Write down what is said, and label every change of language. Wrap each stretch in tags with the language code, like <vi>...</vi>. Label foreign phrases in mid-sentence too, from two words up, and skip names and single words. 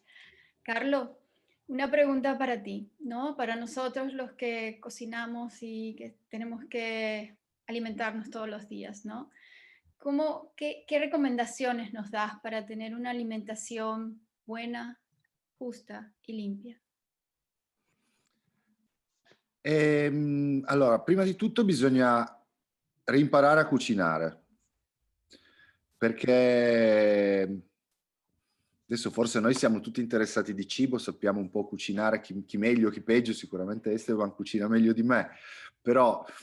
<es>Carlos, una pregunta para ti, ¿no? Para nosotros los que cocinamos y que tenemos que alimentarnos todos los días, ¿no? ¿Qué recomendaciones nos das para tener una alimentación buena, justa y limpia?</es> <it>Allora, prima di tutto bisogna rimparare a cucinare, perché adesso forse noi siamo tutti interessati di cibo, sappiamo un po' cucinare, chi meglio, chi peggio, sicuramente Esteban cucina meglio di me, però</it>